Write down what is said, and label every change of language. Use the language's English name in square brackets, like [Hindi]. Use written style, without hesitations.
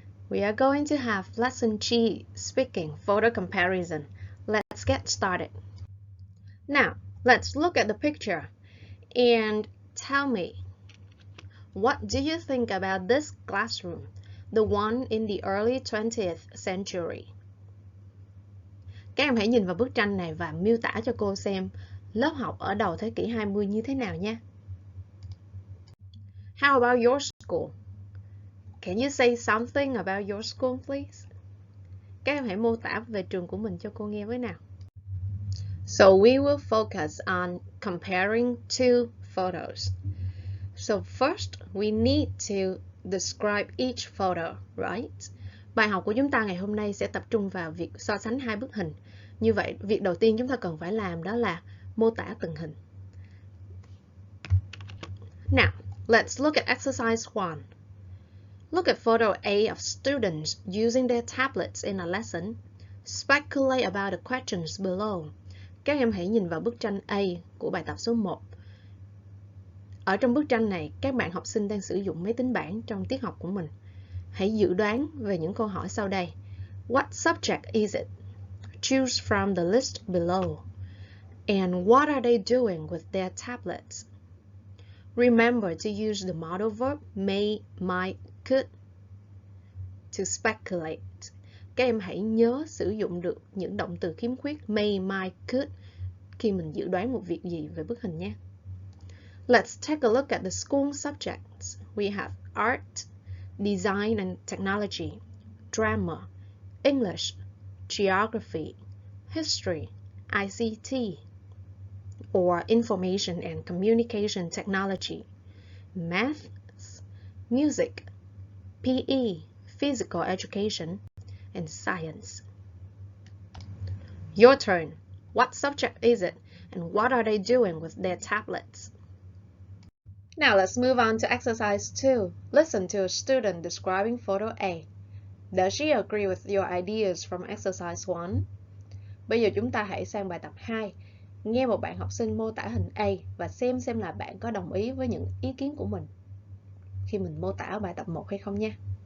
[English] We are going to have lesson G, speaking photo comparison. Let's get started. Now, let's look at the picture and tell me, what do you think about this classroom, the one in the early 20th century? [Vietnamese] Các em hãy nhìn vào bức tranh này và miêu tả cho cô xem lớp học ở đầu thế kỷ 20 như thế nào nha. [English] How about your school? Can you say something about your school, please? [Vietnamese] Các em hãy mô tả về trường của mình cho cô nghe với nào. [English] So we will focus on comparing two photos. So first, we need to describe each photo, right? [Vietnamese] Bài học của chúng ta ngày hôm nay sẽ tập trung vào việc so sánh hai bức hình. Như vậy, việc đầu tiên chúng ta cần phải làm đó là mô tả từng hình. [English] Now, let's look at exercise 1. Look at photo A of students using their tablets in a lesson. Speculate about the questions below. [Vietnamese] Các em hãy nhìn vào bức tranh A của bài tập số 1. Ở trong bức tranh này, các bạn học sinh đang sử dụng máy tính bảng trong tiết học của mình. Hãy dự đoán về những câu hỏi sau đây. [English] What subject is it? Choose from the list below. And what are they doing with their tablets? Remember to use the modal verb may, might, could to speculate. [Vietnamese] Các em hãy nhớ sử dụng được những động từ khiếm khuyết may, might, could khi mình dự đoán một việc gì về bức hình nhé. [English] Let's take a look at the school subjects. We have art, design and technology, drama, English, geography, history, ICT, or information and communication technology, maths, music, PE, physical education, and science. Your turn. What subject is it, and what are they doing with their tablets? Now let's move on to exercise 2. Listen to a student describing photo A. Does she agree with your ideas from exercise 1? [Vietnamese] Bây giờ chúng ta hãy sang bài tập 2. Nghe một bạn học sinh mô tả hình A và xem là bạn có đồng ý với những ý kiến của mình khi mình mô tả ở bài tập 1 hay không nha.